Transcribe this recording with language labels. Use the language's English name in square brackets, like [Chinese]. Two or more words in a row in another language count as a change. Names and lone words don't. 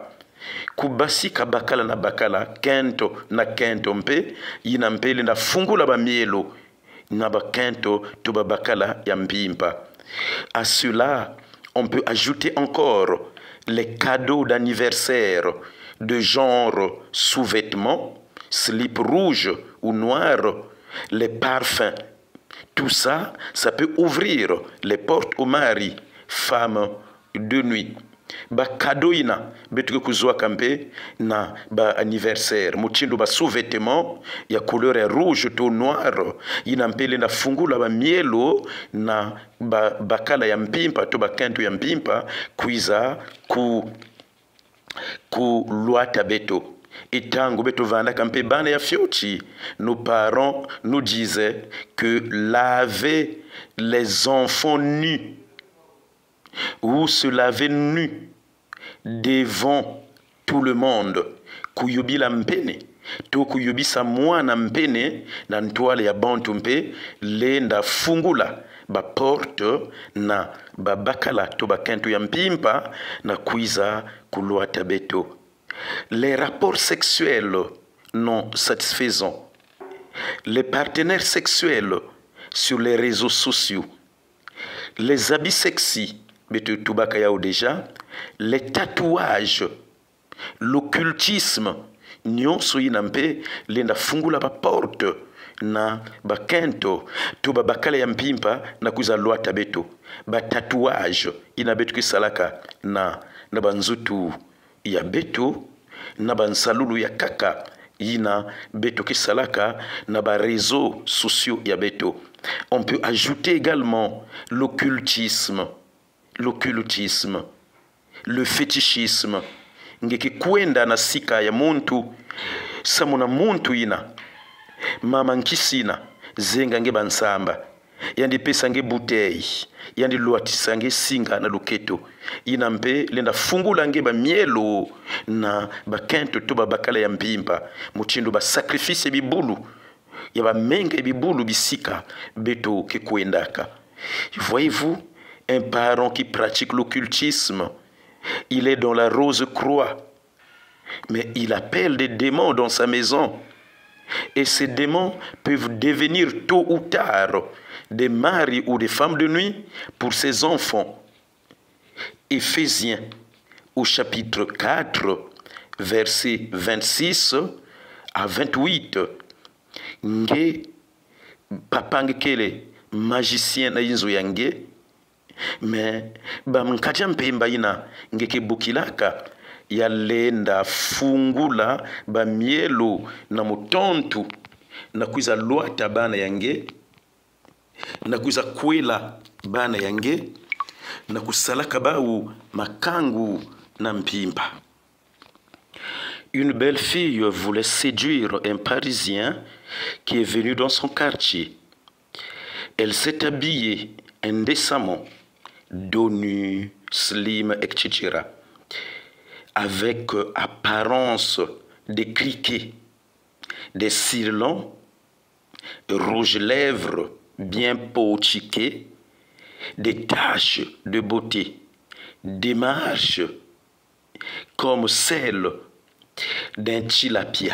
[Kituba (Democratic Republic of Congo)] Kubasika bakala na bakala kento na kento mpe ina mpeli na fungula ba mielo na bakento to ba bakala ya mpimpa. [French] À cela, on peut ajouter encore les cadeaux d'anniversaire de genre sous-vêtements, slip rouge ou noir, les parfums. Tout ça, ça peut ouvrir les portes aux maris, femmes de nuit. [Kituba (Democratic Republic of Congo)] Ba cadeau ina betuke kuzwa kampe na ba anniversaire muchindo ba sous-vêtements ya [French] couleur rouge [Kituba (Democratic Republic of Congo)] to noir ina mpele na fungula ba mielo na bakala ya mpimpa to bakento ya mpimpa kuiza ku luata beto. Et tango beto vanda kampe bana ya fiochi, [French] nos parents nous disaient que laver les enfants nus ou se laver nus devant tout le monde [Kituba (Democratic Republic of Congo)] kuyubila mpene to kuyubisa mwana mpene na ntwale ya bantu mpe lenda fungula ba porte na babakala to bakentu ya mpimpa na kuiza kulwata beto. [French] Les rapports sexuels non satisfaisants, les partenaires sexuels sur les réseaux sociaux, les habits sexy, [Kituba (Democratic Republic of Congo)] beto tubaka yao déjà, [French] les tatouages, l'occultisme, [Kituba (Democratic Republic of Congo)] nyonso inampe lenda fungula ba porte na bakento to babakala ya mpimpa na kuza lwata beto. Ba tatouage ina beto kisalaka na banzutu ya beto na bansalulu ya kaka ina beto kisalaka na ba [French] réseaux sociaux [Kituba (Democratic Republic of Congo)] ya beto. [French] On peut ajouter également l'occultisme, le fétichisme. [Kituba (Democratic Republic of Congo)] Ngeki kwenda na sika ya muntu samuna muntu ina mama nkisina zenga nge bansamba yandi pesa nge butei yandi luatisa nge singa na luketo ina mpe lenda fungula nge ba mielo na bakento to babakala ya mpimpa muchindu ba sacrifice bibulu ya ba menge bibulu bisika beto ke kwendaka. [French] Voyez-vous, un parent qui pratique l'occultisme, il est dans la Rose-Croix, mais il appelle des démons dans sa maison. Et ces démons peuvent devenir tôt ou tard des maris ou des femmes de nuit pour ses enfants. Éphésiens, au chapitre 4, versets 26 à 28. Nge papangekele magicien na yinzo yange, mais bamkaja mpemba ina ngeke bukilaka ya lenda fungula ba mielo na mutontu na kuiza lwata bana yange na kuiza kwela bana yange na kusalaka bau makangu na mpimba. Une belle fille voulait séduire un Parisien qui est venu dans son quartier. Elle s'est habillée indécemment, dos nu, slim, etc. Avec apparence de criquet, des cils longs, rouge-lèvres bien pochiqués, des taches de beauté, des marches comme celles d'un tilapia.